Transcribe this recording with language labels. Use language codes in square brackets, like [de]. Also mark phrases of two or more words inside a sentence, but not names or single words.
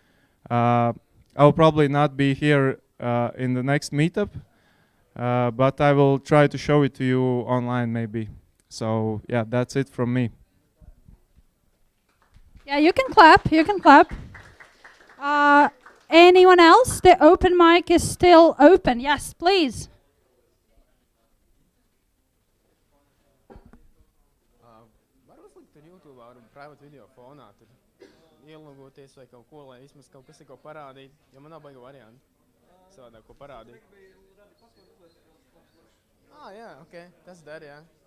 [en] I'll probably not be here in the next meetup, but I will try to show it to you online maybe. So yeah, that's it from me. Yeah, you can clap. You can clap. Anyone else? The open mic is still open. Yes, please. [lv] Varbūt likt tur YouTube ar [en] private video [lv] fonā, tur ielūgoties vai kaut ko, lai vismaz kaut kas ir ko parādīt, jo man nav baiga varianti savādāk ko parādīt. Jā, ok, tas der, jā.